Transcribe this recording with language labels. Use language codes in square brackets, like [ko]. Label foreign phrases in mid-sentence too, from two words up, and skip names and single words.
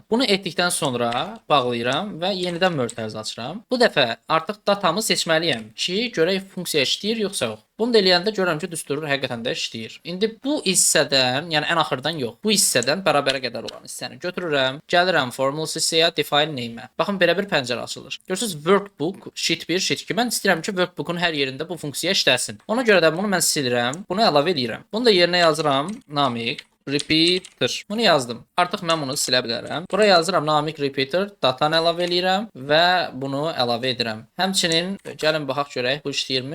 [az] Bunu etdikdən sonra bağlayıram və yenidən mötəriz açıram. Bu dəfə artıq datamı seçməliyəm ki, görək funksiya işləyir yoxsa yox. Bunu da eləyəndə görürəm ki, düstur həqiqətən də işləyir. İndi bu hissədən, yəni ən axırdan yox, bu hissədən bərabərə qədər olan hissəni götürürəm, gəlirəm formulas hissəyə, [en] define name- [az] ə. Baxın, belə bir pəncərə açılır. Görürsünüz, [en] workbook, sheet 1, sheet 2. [az] Mən istəyirəm ki, workbook'un hər yerində bu funksiya işləsin. Ona görə də bunu mən silirəm, bunu əlavə edirəm. Bunu da yerinə yazıram, Namik repeater. Bunu yazdım. Artıq mən bunu silə bilərəm. Bura yazıram Namik repeater, datanı əlavə edirəm və bunu əlavə edirəm. Həmçinin gəlin baxaq görək bu işləyirmi?